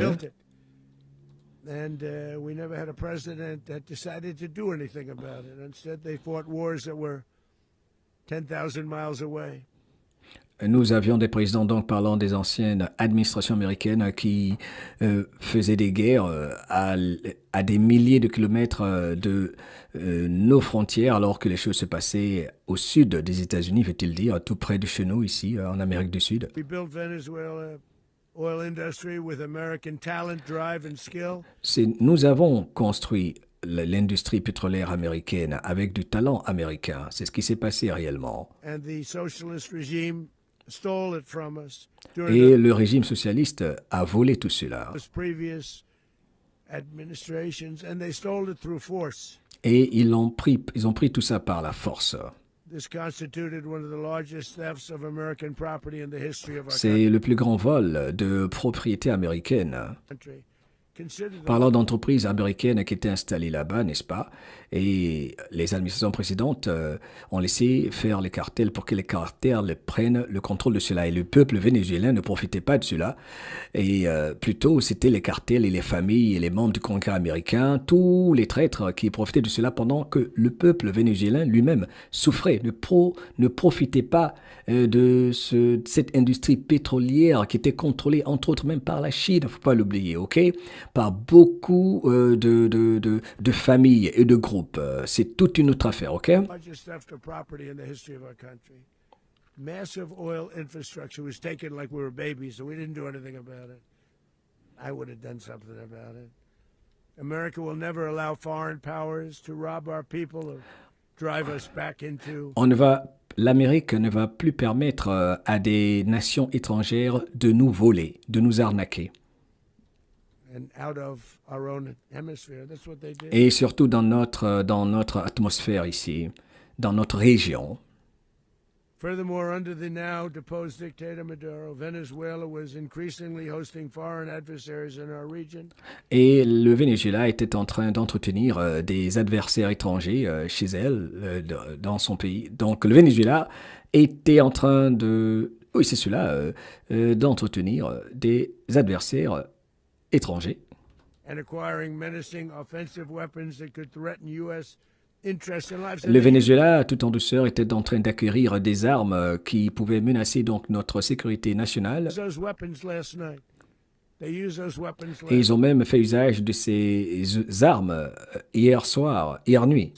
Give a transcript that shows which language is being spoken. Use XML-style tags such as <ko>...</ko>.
<en>built it. And we never had a president that decided to do anything about it. Instead, they fought wars that were 10,000 miles away.</en> <fr>Nous avions des présidents, donc parlant des anciennes administrations américaines, qui faisaient des guerres à des milliers de kilomètres de nos frontières, alors que les choses se passaient au sud des États-Unis, veut-il dire, tout près de chez nous, ici, en Amérique du Sud.</fr> <en>We built Venezuela oil industry with American talent, drive, and skill.</en> <fr>Nous avons construit l'industrie pétrolière américaine avec du talent américain. C'est ce qui s'est passé réellement.</fr> <en>And the socialist regime stole it from us during</en> <fr>Et le régime socialiste a volé tout cela.</fr> <en>those previous administrations, and they stole it through force.</en> <fr>Et ils ont pris tout ça par la force.</fr> <en>This constituted one of the largest thefts of American property in the history of our</en> <fr>C'est le plus grand vol de propriété américaine.</fr> <en>country. Consider the</en> <fr>Parlant d'entreprises américaines qui étaient installées là-bas, n'est-ce pas? Et les administrations précédentes ont laissé faire les cartels pour que les cartels prennent le contrôle de cela. Et le peuple vénézuélien ne profitait pas de cela. Et plutôt, c'était les cartels et les familles et les membres du Congrès américain, tous les traîtres qui profitaient de cela pendant que le peuple vénézuélien lui-même souffrait, ne profitait pas de cette industrie pétrolière qui était contrôlée, entre autres, même par la Chine, il ne faut pas l'oublier, ok? Par beaucoup de familles et de groupes. C'est toute une autre affaire, ok?</fr> <en>largest theft of property in the history of our country. Massive oil infrastructure was taken like we were babies, so we didn't do anything about it. I would have done something about it. America will never allow foreign powers to rob our people or drive us back into</en> <fr>L'Amérique ne va plus permettre à des nations étrangères de nous voler, de nous arnaquer.</fr> <en>and out of our own hemisphere. That's what they did.</en> <fr>Et surtout dans notre atmosphère ici, dans notre région.</fr> <en>Furthermore, under the now deposed dictator Maduro, Venezuela was increasingly hosting foreign adversaries in our region.</en> <fr>Et le Venezuela était en train d'entretenir des adversaires étrangers chez elle, dans son pays. Donc le Venezuela était en train de, oui c'est cela, d'entretenir des adversaires étrangers.</fr> <en>And acquiring menacing offensive weapons that could threaten U.S. interests and lives.</en> <fr>Le Venezuela, tout en douceur, était en train d'acquérir des armes qui pouvaient menacer donc notre sécurité nationale.</fr> <en>Those weapons last night. They used those weapons</en> <fr>Et</fr> <en>last</en> <fr>ils ont même fait usage de ces armes hier soir, hier nuit.</fr>